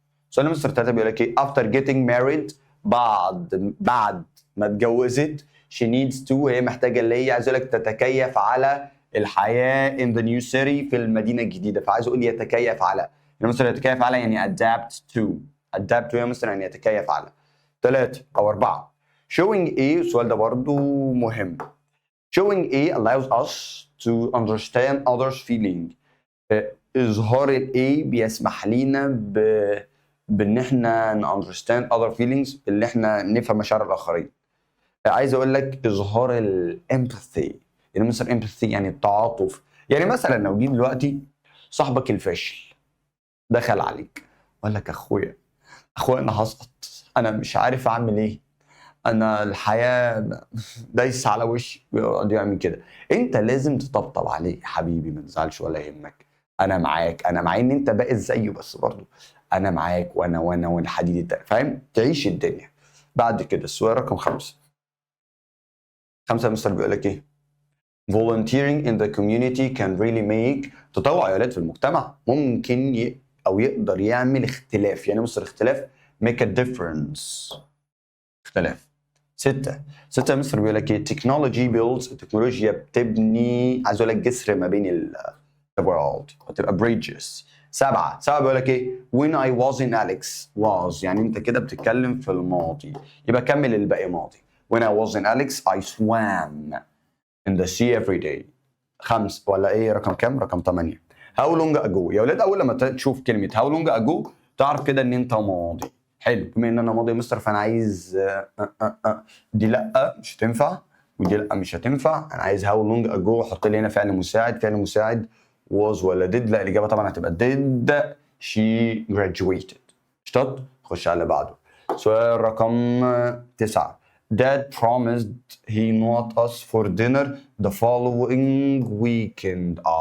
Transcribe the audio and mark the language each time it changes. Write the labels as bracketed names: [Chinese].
[Arabic] سؤال مستر 3 بيقول لك ايه؟ [English] after getting married، [Arabic] بعد ما اتجوزت [English] she needs to، [Arabic] هي محتاجه اللي هي عايز اقول لك تتكيف على الحياه [English] in the new city [Arabic] في المدينه الجديده. فعايز اقول يتكيف على، يعني مثلا يتكيف على يعني [English] adapt to [Arabic] يا مستر يعني يتكيف على. 3 أو 4 showing ايه؟ السؤال ده برضو مهم. [English] showing [Arabic] ايه [English] allows us to understand others feeling. [Arabic] اظهار الايه بيسمح لينا بان احنا [English] understand other feelings، [Arabic] اللي احنا نفهم مشاعر الاخرين. عايز اقول لك اظهار الامباثي، يعني مثلا empathy يعني التعاطف. يعني مثلا لو جيت دلوقتي صاحبك الفاشل دخل عليك وقال لك اخويا انا هسقط، انا مش عارف اعمل ايه، انا الحياه دايس على وشي، ويقعد يعمل كده. انت لازم تطبطب عليه يا حبيبي، ما تزعلش ولا يهمك، انا معاك، انا مع ان انت بائس زيه بس برضه انا معاك، وانا والحديد التاني، فاهم؟ تعيش الدنيا. بعد كده السؤال رقم 5. [English] 5 [Arabic] مستر بيقول لك ايه؟ [English] volunteering in the community can really make. [Arabic] تطوع يا ولاد في المجتمع ممكن او يقدر يعمل اختلاف. يعني مستر اختلاف [English] make a difference، [Arabic] اختلاف. 6 مصر بيقول لك ايه؟ [English] technology builds, [Arabic] التكنولوجيا بتبني، عايز اقول لك جسر ما بين world، هتبقى bridges. 7 بيقول لك ايه؟ [English] when I was in Alex was، [Arabic] يعني انت كده بتتكلم في الماضي، يبقى كمل الباقي ماضي. [English] when I was in Alex I swam in the sea every day. [Arabic] 5 ولا ايه رقم كام؟ رقم 8 [English] how long ago. [Arabic] يا ولاد اول لما تشوف كلمه how long ago تعرف كده ان انت ماضي. حلو، بما ان انا ماضي يا مستر فانا عايز دي لا مش هتنفع، ودي لا مش هتنفع. انا عايز [English] how long ago، [Arabic] احط لي هنا فعل مساعد was ولا did؟ لا الاجابه طبعا هتبقى [English] did she graduated. [Arabic] اشطط. خش على اللي بعده. سؤال رقم [English] 9 Dad promised he not us for dinner the following weekend.